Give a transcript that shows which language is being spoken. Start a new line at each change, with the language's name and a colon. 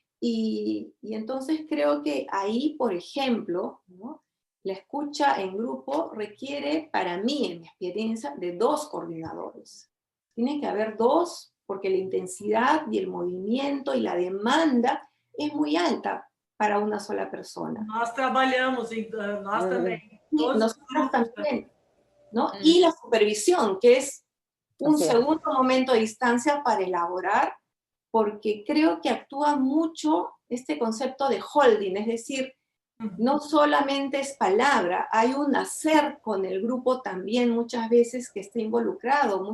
Spanish: Y entonces creo que ahí, por ejemplo, ¿no? La escucha en grupo requiere, para mí, en mi experiencia, de 2 coordinadores. Tiene que haber 2, porque la intensidad y el movimiento y la demanda es muy alta para una sola persona.
Portuguese: Nós trabalhamos, nós também.
Spanish: Nosotros también, ¿no? Y la supervisión, que es un segundo momento de distancia para elaborar, porque creo que actúa mucho este concepto de holding, es decir, no solamente es palabra, hay un hacer con el grupo también muchas veces que está involucrado.